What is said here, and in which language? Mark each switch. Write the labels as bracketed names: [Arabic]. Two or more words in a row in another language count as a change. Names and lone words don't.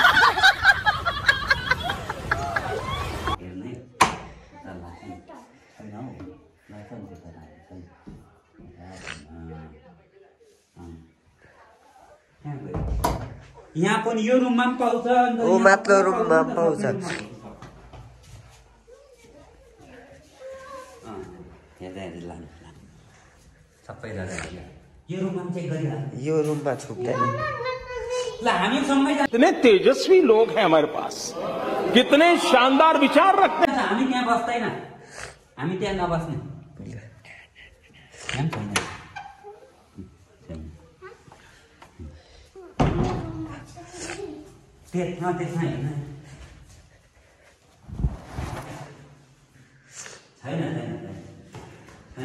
[Nepali] यहाँ पनि यो रुममा पनि पाउँछ, ओ मात्र रुममा पाउँछ। यो रूममा छुप्दैन। [Hindi] कितने तेजस्वी लोग हैं हमारे पास, कितने शानदार विचार रखते हैं। [Nepali] हामी त्यहाँ बस्दैन, हामी त्यहाँ नबस्ने। त्यसमा हेर्न छैन।